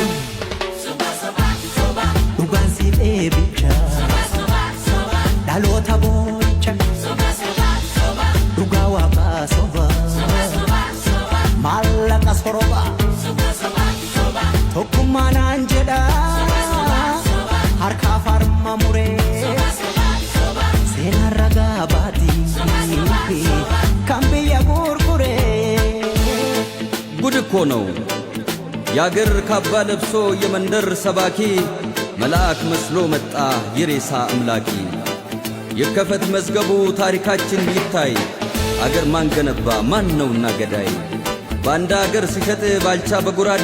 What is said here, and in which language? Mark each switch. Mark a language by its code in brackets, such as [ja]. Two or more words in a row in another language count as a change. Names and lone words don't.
[om] Soba soba soba Ugan si ebicha Soba soba soba Dalota boicha Soba soba soba Ugawa ba soba Soba soba soba Malaka soroba Soba soba soba Tokumana anjeda harka farma mure sena raga bati kambiya gurgure [am] ጉድ እኮ ነው ያገር ካባ ለብሶ የመንደር ሰባኪ መልአክ መስሎ መጣ የሬሳ አምላኪ የከፈት መዝገቡ ታሪካችን ይታይ አገር ማን ገነባ ማን ነውና ገዳይ ባንዳ አገር ሲሸጥ ባልቻ በጉራዴ